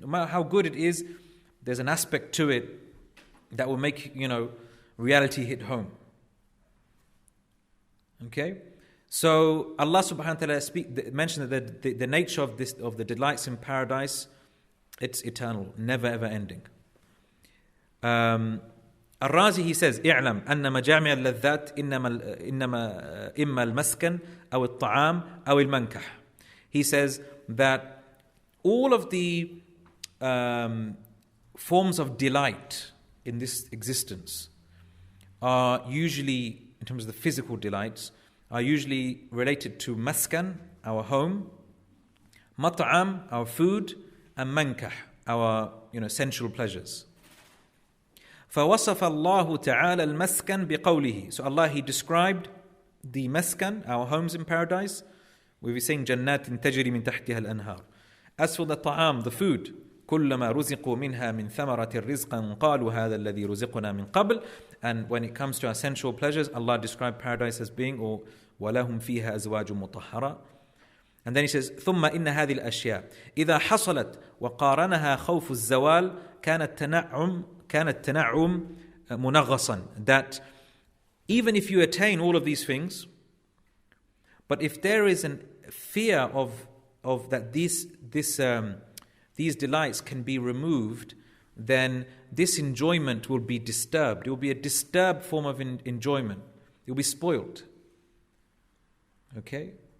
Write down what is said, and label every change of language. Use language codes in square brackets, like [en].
[en] No matter how good it is, there's an aspect to it that will make, reality hit home. Okay? So Allah subhanahu wa ta'ala mentioned that the nature of the delights in paradise, it's eternal, never ever ending. [ar] Al-Razi, [en] he says, [ar] اعلم أن مجامع اللذات إما المسكن أو الطعام أو المنكح. [en] He says that all of the forms of delight in this existence are usually, in terms of the physical delights, are usually related to maskan, our home, mat'am, our food, and mankah, our sensual pleasures. [ar] فَوَصَفَ اللَّهُ تَعَالَى الْمَسْكَنِ بِقَوْلِهِ. [en] So Allah, He described the maskan, our homes in paradise. We were saying [ar] جَنَّاتٍ تَجْرِي مِنْ تَحْتِهَا الْأَنْهَارِ. [en] As for the ta'am, the food, [ar] كُلَّمَا رُزِقُوا مِنْهَا مِنْ ثَمَرَةٍ رِزْقًا قَالُوا هَذَا الَّذِي رُزِقُنَا مِنْ قَبْلِ. [en] And when it comes to our sensual pleasures, Allah described paradise as being, or [ar] وَلَهُمْ فِيهَا أَزْوَاجٌ مُطَهَّرَةٌ. [en] And then He says, [ar] ثُمَّ إِنَّ هَذِي الْأَشْيَاءِ إِذَا حَصَلَتْ وَقَارَنَهَا خَوْفُ الزَّوَالِ كانت تنعم منغصا. [en] That even if you attain all of these things, but if there is a fear of that these delights can be removed, then this enjoyment will be disturbed. It will be a disturbed form of enjoyment. It will be spoiled. Okay?